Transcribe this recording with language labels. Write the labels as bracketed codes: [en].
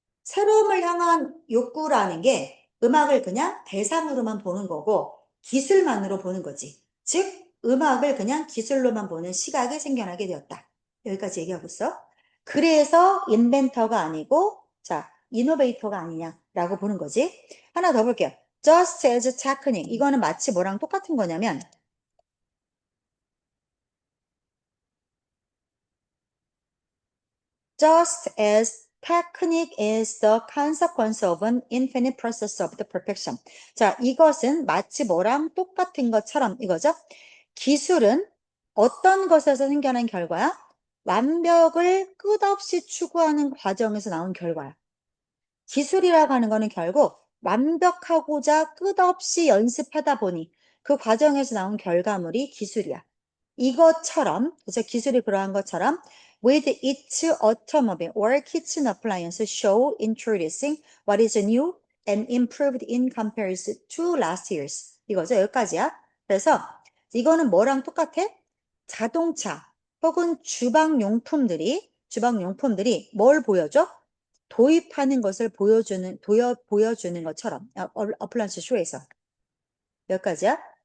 [ko] 새로움을 향한 욕구라는 게 음악을 그냥 대상으로만 보는 거고 기술만으로 보는 거지. 즉 음악을 그냥 기술로만 보는 시각이 생겨나게 되었다. 여기까지 얘기하고 있어. 그래서 인벤터가 아니고 자 이노베이터가 아니냐라고 보는 거지. 하나 더 볼게요. Just as technique. [en] 이거는 마치 뭐랑 똑같은 거냐면 just as technique is the consequence of an infinite process of the perfection. [ko] 자, 이것은 마치 뭐랑 똑같은 것처럼 이거죠. 기술은 어떤 것에서 생겨난 결과야? 완벽을 끝없이 추구하는 과정에서 나온 결과야. 기술이라고 하는 거는 결국 완벽하고자 끝없이 연습하다 보니 그 과정에서 나온 결과물이 기술이야. [en] 이것처럼, 그래서 기술이 그러한 것처럼 with each automobile or kitchen appliance show introducing what is new and improved in comparison to last year's. [ko] 이거죠. 여기까지야. 그래서 이거는 뭐랑 똑같아? 자동차 혹은 주방용품들이 뭘 보여줘? 도입하는 것을 보여주는 것처럼 어플란스 쇼에서 몇 가지야?